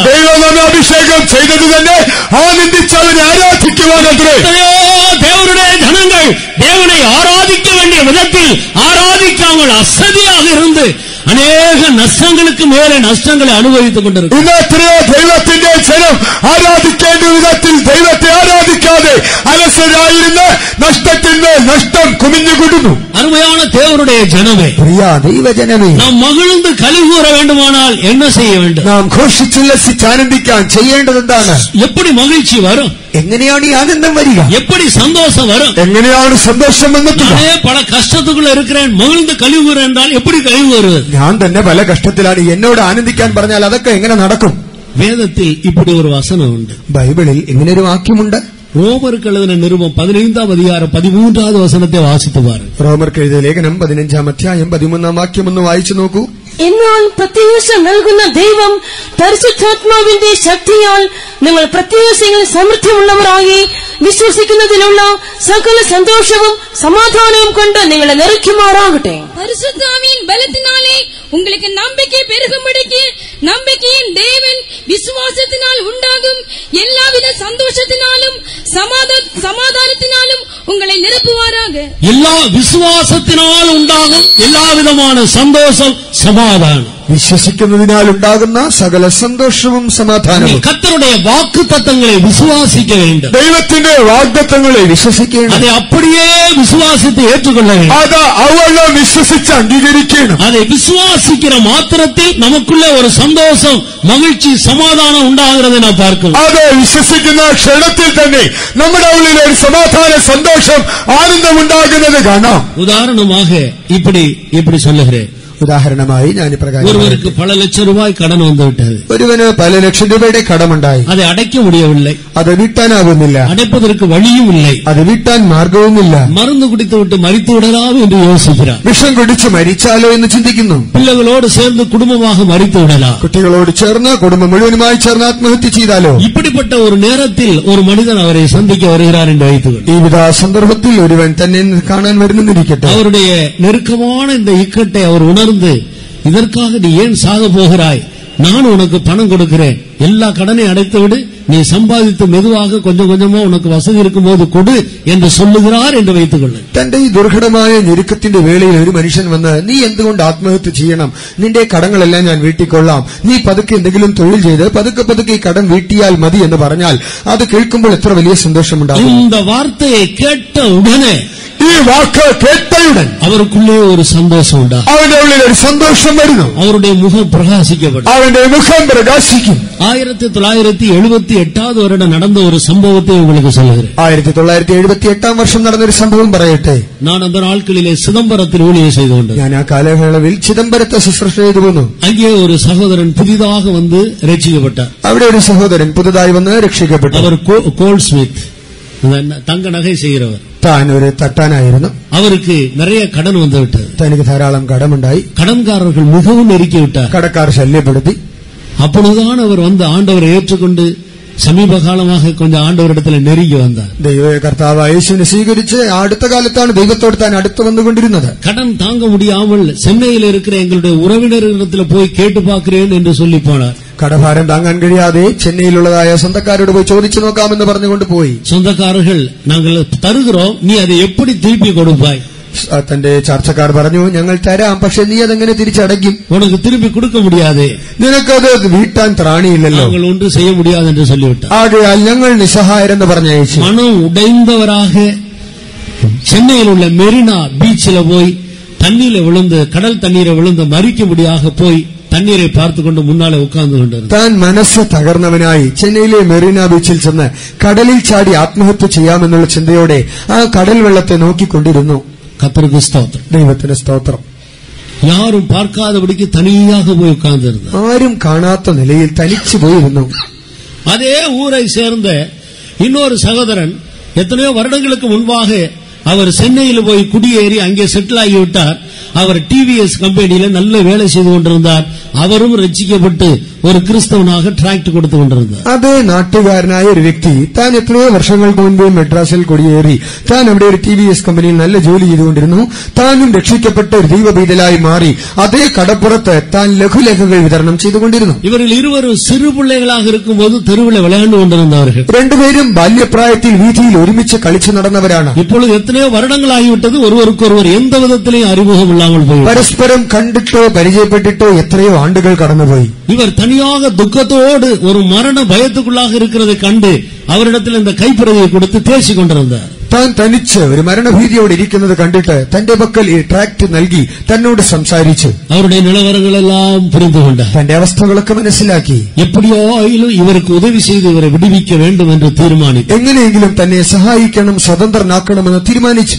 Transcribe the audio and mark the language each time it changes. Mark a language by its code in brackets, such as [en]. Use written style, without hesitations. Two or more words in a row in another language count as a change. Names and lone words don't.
[ml] ദൈവം നമ്മെ അഭിഷേകം ചെയ്തത് തന്നെ ആനന്ദിച്ച് അവനെ ആരാധിക്കുവാനത്രേ. [ta] தேவனுடைய ஜனங்கள் தேவனை ஆராதிக்க வேண்டிய விதத்தில் ஆராதிக்காமல் அசதியாக இருந்து அநேக நஷ்டங்களுக்கு மேலே நஷ்டங்களை அனுபவித்துக் கொண்டிருக்கிறது. [ml] ഇന്ന് എത്രയോ ദൈവത്തിന്റെ ജനം ആരാധിക്കേണ്ട വിധത്തിൽ ദൈവത്തെ ആരാധിക്കാതെ അലസരായിരുന്ന നഷ്ടത്തിന്മേൽ നഷ്ടം കുമിഞ്ഞുകൂടുന്നു. [ta] அருமையான தேவனுடைய ஜனமே, [ml] പ്രിയ ദൈവജനമേ, [ta] நாம் மகிழ்ந்து களிகூற வேண்டுமானால் என்ன செய்ய வேண்டும்? [ml] നാം ഘോഷിച്ചുല്ലസിച്ച് ആനന്ദിക്കാൻ ചെയ്യേണ്ടത് എന്താണ്? [ta] எப்படி மகிழ்ச்சி வரும்? [ml] എങ്ങനെയാണ് ഈ ആനന്ദം വരിക? [ta] எப்படி சந்தோஷம் வரும்? [ml] എങ്ങനെയാണ് സന്തോഷം വന്നെത്തുക? [ta] நானே பல கஷ்டத்துக்குள்ள இருக்கிறேன், மகிழ்ந்து கழிவுற என்றால் எப்படி கழிவு வருவது? [ml] ഞാൻ തന്നെ പല കഷ്ടത്തിലാണ്, എന്നോട് ആനന്ദിക്കാൻ പറഞ്ഞാൽ അതൊക്കെ എങ്ങനെ നടക്കും? [ta] வேதத்தில் இப்படி ஒரு வசனம் உண்டு. [ml] ബൈബിളിൽ ഇങ്ങനെ ഒരു വാക്യമുണ്ട്. [ta] ரோமருக்கு எழுதின நிருபம் 15ஆம் அதிகாரம் 13வது வசனத்தை വാസിத்து பாருங்க. [ml] റോമർക്ക് എഴുതിയ ലേഖനം 15-ാം അധ്യായം 13-ാം വാക്യം ഒന്ന് വായിച്ചു നോക്കൂ. എന്നാൽ പ്രത്യാശ നൽകുന്ന ദൈവം പരിശുദ്ധാത്മാവിന്റെ ശക്തിയാൽ നിങ്ങൾ പ്രത്യാശയിൽ സമൃദ്ധിയുള്ളവരായി വിശ്വസിക്കുന്നതിലുള്ള സകല സന്തോഷവും സമാധാനവും കൊണ്ട് നിങ്ങളെ നിറയ്ക്കുമാറാകട്ടെ. [ta] பரிசுத்தாவின் பலத்தினாலே உங்களுக்கு நம்பிக்கை பெருகும்படிக்கு நம்பிக்கையின் தேவன் விசுவாசத்தினால் உண்டாகும் எல்லாவித சந்தோஷத்தினாலும் சமாதானத்தினாலும் உங்களை நிரப்புவாராக. எல்லா விசுவாசத்தினால் உண்டாகும் எல்லா விதமான சந்தோஷம் சமாதானம், [ml] വിശ്വസിക്കുന്നതിനാൽ ഉണ്ടാകുന്ന സകല സന്തോഷവും സമാധാനവും. [ta] கர்த்தருடைய வாக்குத்தத்தங்களை விசுவாசிக்க வேண்டும். [ml] ദൈവത്തിന്റെ വാഗ്ദത്തങ്ങളെ വിശ്വസിക്കണം. [ta] அதை அப்படியே விசுவாசித்து ஏற்றுக்கொள்ள வேண்டும். [ml] അത് അവളും വിശ്വസിച്ച് അംഗീകരിക്കണം. [ta] அதை விசுவாசிக்கிற மாத்திரத்தில் நமக்குள்ள ஒரு சந்தோஷம், மகிழ்ச்சி, சமாதானம் உண்டாகிறதை நான் பார்க்கிறோம். [ml] അത് വിശ്വസിക്കുന്ന ക്ഷണത്തിൽ തന്നെ നമ്മുടെ ഉള്ളിൽ ഒരു സമാധാന സന്തോഷം ആനന്ദം ഉണ്ടാകുന്നത് കാണാം. [ta] உதாரணமாக இப்படி சொல்லுகிறேன். [ml] ഉദാഹരണമായി ഞാൻ ഇപ്രകാരം, [ta] ஒருவருக்கு பல லட்சம் ரூபாய் கடன் வந்துவிட்டது. [ml] ഒരുവന് പല ലക്ഷം രൂപയുടെ കടമുണ്ടായി. [ta] அதை அடைக்க முடியவில்லை, [ml] അത് വീട്ടാനാകുന്നില്ല. [ta] அடைப்பதற்கு வழியும் இல்லை. [ml] അത് വീട്ടാൻ മാർഗവുമില്ല. [ta] மருந்து குடித்துவிட்டு மரித்து விடலாம் என்று யோசிக்கிறார். [ml] വിഷം കുടിച്ച് മരിച്ചാലോ എന്ന് ചിന്തിക്കുന്നു. [ta] பிள்ளைகளோடு சேர்ந்து குடும்பமாக மரித்து விடலாம். [ml] കുട്ടികളോട് ചേർന്ന് കുടുംബം മുഴുവനുമായി ചേർന്ന് ആത്മഹത്യ ചെയ്താലോ? [ta] இப்படிப்பட்ட ஒரு நேரத்தில் ஒரு மனிதன் அவரை சந்திக்க வருகிறார் என்று வைத்துக்கொள். [ml] ഈ വിധ സന്ദർഭത്തിൽ ഒരുവൻ തന്നെ കാണാൻ വരുന്നിരിക്കട്ടെ. [ta] அவருடைய நெருக்கமான இந்த இக்கட்டை அவர் உணர்ந்து, இதற்காக நீ ஏன் சாக போகிறாய், நான் உனக்கு பணம் கொடுக்கிறேன், எல்லா கடனையும் அடைத்து விடு, நீ சம்பாதித்து மெதுவாக கொஞ்சம் கொஞ்சமா உனக்கு வசதி இருக்கும் போது கொடு என்று சொல்லுகிறார் என்று வைத்துக் கொள்ள. [ml] തന്റെ ഈ ദുർഘടമായ ഞെരുക്കത്തിന്റെ വേളയിൽ ഒരു മനുഷ്യൻ വന്ന്, നീ എന്തുകൊണ്ട് ആത്മഹത്യ ചെയ്യണം, നിന്റെ കടങ്ങളെല്ലാം ഞാൻ വീട്ടിക്കൊള്ളാം, നീ പതുക്കെ എന്തെങ്കിലും തൊഴിൽ ചെയ്ത് പതുക്കെ ഈ കടം വീട്ടിയാൽ മതി എന്ന് പറഞ്ഞാൽ അത് കേൾക്കുമ്പോൾ എത്ര വലിയ സന്തോഷമുണ്ടാകും. [ta] இந்த வார்த்தையை கேட்ட உடனே, [ml] ഈ വാക്ക് കേട്ടയുടൻ [ta] அவருக்குள்ளே ஒரு சந்தோஷம் உண்டா, [ml] അവന്റെ ഉള്ളിൽ ഒരു സന്തോഷം വരുന്നു. [ta] அவருடைய முகம் பிரகாசிக்கப்படும். [ml] അവന്റെ മുഖം പ്രകാശിക്കും. [ta] 1978 வருடம் நடந்த ஒரு சம்பவத்தை உங்களுக்கு சொல்லுகிறேன். [ml] 1978 വർഷം നടന്നൊരു സംഭവം പറയട്ടെ. [ta] நான் அந்த நாட்களிலே சிதம்பரத்தில் ஊழியம் செய்து கொண்டேன். [ml] ഞാൻ ആ കാലയളവിൽ ചിദംബരത്തെ ശുശ്രൂഷ ചെയ്തു പോന്നു. [ta] அங்கே ஒரு சகோதரன் புதிதாக வந்து ரட்சிக்கப்பட்டார். [ml] അവിടെ ഒരു സഹോദരൻ പുതുതായി വന്ന് രക്ഷിക്കപ്പെട്ടു. [ta] அவர் [en] gold smith. [ta] தங்க நகை செய்கிறவர். [ml] താൻ ഒരു തട്ടാനായിരുന്നു. [ta] அவருக்கு நிறைய கடன் வந்து விட்டது. [ml] തനിക്ക് ധാരാളം കടമുണ്ടായി. [ta] கடன்காரர்கள் மிகவும் நெருக்கி விட்டார். [ml] കടക്കാർ ശല്യപ്പെടുത്തി. [ta] அப்பொழுதுதான் அவர் வந்து ஆண்டவரை ஏற்றுக்கொண்டு சமீப காலமாக கொஞ்சம் ஆண்டவரிடத்தில் நெருங்கி வந்தார். [ml] കർത്താവ് യേശുവിനെ സ്വീകരിച്ച് അടുത്ത കാലത്താണ് ദൈവത്തോട് താൻ അടുത്ത് വന്നുകൊണ്ടിരുന്നത്. [ta] கடன் தாங்க முடியாமல் சென்னையில் இருக்கிற எங்களுடைய உறவினர்களிடத்தில் போய் கேட்டு பார்க்கிறேன் என்று சொல்லி போனார். [ml] കടഭാരം താങ്ങാൻ കഴിയാതെ ചെന്നൈയിലുള്ളതായ സ്വന്തക്കാരോട് പോയി ചോദിച്ചു നോക്കാമെന്ന് പറഞ്ഞുകൊണ്ട് പോയി. [ta] சொந்தக்காரர்கள் நாங்கள் தருகிறோம், நீ அதை எப்படி திருப்பி கொடுப்பாய்? [ml] തന്റെ ചർച്ചക്കാർ പറഞ്ഞു, ഞങ്ങൾ തരാം, പക്ഷെ നീ അതെങ്ങനെ തിരിച്ചടയ്ക്കും? [ta] உனக்கு திருப்பி கொடுக்க முடியாது, [ml] നിനക്കത് വീട്ടാൻ ത്രാണിയില്ലല്ലോ, [ta] நாங்கள் ஒன்று செய்ய முடியாது என்று சொல்லிவிட்டார். [ml] ആകയാൽ ഞങ്ങൾ നിസ്സഹായരെന്ന് പറഞ്ഞയച്ചു. [ta] மனம் உடைந்தவராக சென்னையில் உள்ள மெரினா பீச்சில் போய் தண்ணீரை விழுந்து கடல் தண்ணீரை விழுந்து மறிக்கும்படியாக போய் தண்ணீரை பார்த்து கொண்டு முன்னாலே உட்கார்ந்து கொண்டிருந்தார். [ml] താൻ മനസ്സ് തകർന്നവനായി ചെന്നൈയിലെ മെറീന ബീച്ചിൽ ചെന്ന് കടലിൽ ചാടി ആത്മഹത്യ ചെയ്യാമെന്നുള്ള ചിന്തയോടെ ആ കടൽ വെള്ളത്തെ നോക്കിക്കൊണ്ടിരുന്നു. [ta] கர்த்தருக்கு ஸ்தோத்திரம். [ml] ദൈവത്തിന് സ്തോത്രം. [ta] யாரும் பார்க்காதபடிக்கு தனியாக போய் உட்கார்ந்திருந்தார். [ml] ആരും കാണാത്ത നിലയിൽ തനിച്ചു പോയിരുന്നു. [ta] அதே ஊரை சேர்ந்த இன்னொரு சகோதரன் எத்தனையோ வருடங்களுக்கு முன்பாக அவர் சென்னையில் போய் குடியேறி அங்கே செட்டில் ஆகிவிட்டார். அவர் டிவிஎஸ் கம்பெனியில நல்ல வேலை செய்து கொண்டிருந்தார். அவரும் ரட்சிக்கப்பட்டு ஒரு கிறிஸ்தவனாக டிராக்ட் கொடுத்து கொண்டிருந்தது. [ml] അതേ നാട്ടുകാരനായ ഒരു വ്യക്തി താൻ എത്രയോ വർഷങ്ങൾക്ക് മുൻപ് മെഡ്രാസിൽ കുടിയേറി താൻ അവിടെ ഒരു TVS കമ്പനിയിൽ നല്ല ജോലി ചെയ്തുകൊണ്ടിരുന്നു. താനും രക്ഷിക്കപ്പെട്ട ഒരു ദൈവപീഠലായി മാറി അതേ കടപ്പുറത്ത് താൻ ലഘുലേഖകൾ വിതരണം ചെയ്തുകൊണ്ടിരുന്നു. [ta] இவரில் இருவரும் சிறுபிள்ளைகளாக இருக்கும்போது தெருவில் விளையாண்டு கொண்டிருந்தவர்கள். [ml] രണ്ടുപേരും ബാല്യപ്രായത്തിൽ വീതിയിൽ ഒരുമിച്ച് കളിച്ചു നടന്നവരാണ്. [ta] இப்போது எத்தனையோ வருடங்களாகிவிட்டது ஒருவருக்கொருவர் எந்த விதத்திலும் அறிமுகம் இல்லாமல் போய். [ml] പരസ്പരം കണ്ടിട്ടോ പരിചയപ്പെട്ടിട്ടോ എത്രയോ ആണ്ടുകൾ കടന്നുപോയി. [ta] இவர் தனியாக துக்கத்தோடு ஒரு மரண பயத்துக்குள்ளாக இருக்கிறதை கண்டு அவரிடத்தில் இந்த கைப்பிரதியை கொடுத்து பேசிக் கொண்டிருந்தார். [ml] താൻ തനിച്ച് ഒരു മരണഭീതിയോടെ ഇരിക്കുന്നത് കണ്ടിട്ട് തന്റെ പക്കൽ ഈ ട്രാക്ട് നൽകി തന്നോട് സംസാരിച്ചു. [ta] அவருடைய நிலவரங்களெல்லாம் புரிந்துகொண்டு [ml] തന്റെ അവസ്ഥകളൊക്കെ മനസ്സിലാക്കി. [ta] எப்படியோ ஆனாலும் இவருக்கு உதவி செய்து இவரை விடுவிக்க வேண்டும் என்று தீர்மானித்தார். [ml] എങ്ങനെയെങ്കിലും തന്നെ സഹായിക്കണം, സ്വതന്ത്രനാക്കണമെന്ന് തീരുമാനിച്ചു.